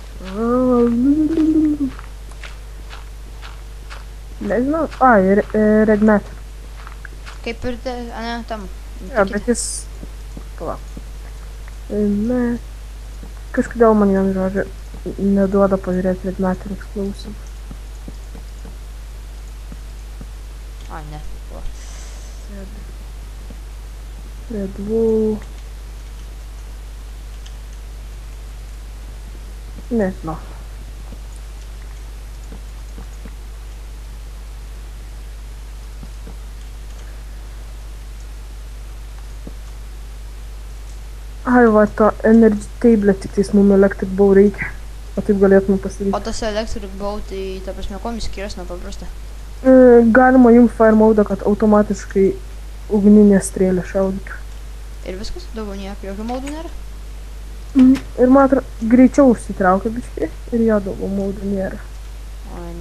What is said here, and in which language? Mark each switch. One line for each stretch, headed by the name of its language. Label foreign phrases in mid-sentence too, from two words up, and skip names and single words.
Lithuanian: Nežinau.
English: Red matter.
Lithuanian: Kaip ir ne, tam. Ja, bet jis... Pala. Kažkodėl man jam žodžiu neduoda pažiūrėti
English: red matter explosive.
Lithuanian: A, ne.
English: Red wool.
Lithuanian: Nežinau. Ai, va, to
English: energy table
Lithuanian: tik tais mum
English: electric bow
Lithuanian: reikia. O taip galėtume pasidaryti. O tas
English: electric bow,
Lithuanian: tai ta prasme, kuo jis skiriasi nuo paprasta? Galima jungti
English: fire mode,
Lithuanian: kad automatiškai ugninė strėlė šaudytų. Ir viskas? Daugiau nieko, jokių maudų nėra? Ir man atrodo, greičiau užsitraukia biškai ir jo daugiau maudų nėra. Ai, nu.